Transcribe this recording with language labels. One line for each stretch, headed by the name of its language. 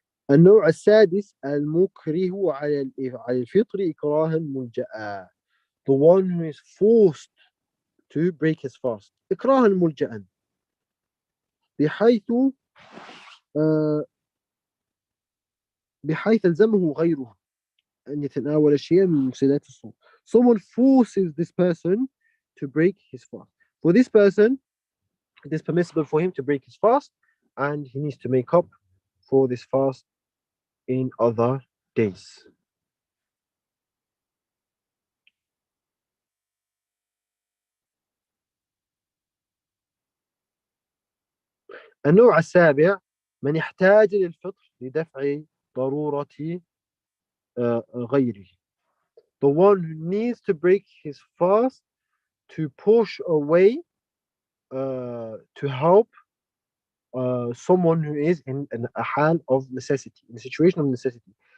Arabic: النوع السادس المكره على الفطر إكراها ملجأ.
English: The one who is forced to break his fast.
Arabic: إكراها ملجأ بحيث بحيث ألزمه غيره أن يتناول شيئا من مفسدات الصوم.
English: Someone forces this person to break his fast. For this person, it is permissible for him to break his fast, and he needs to make up for this fast in other days.
Arabic: النوع السابع من يحتاج للفطر لدفع ضرورة غيره.
English: The one who needs to break his fast to push away to help someone who is in a حال of necessity, in a situation of necessity.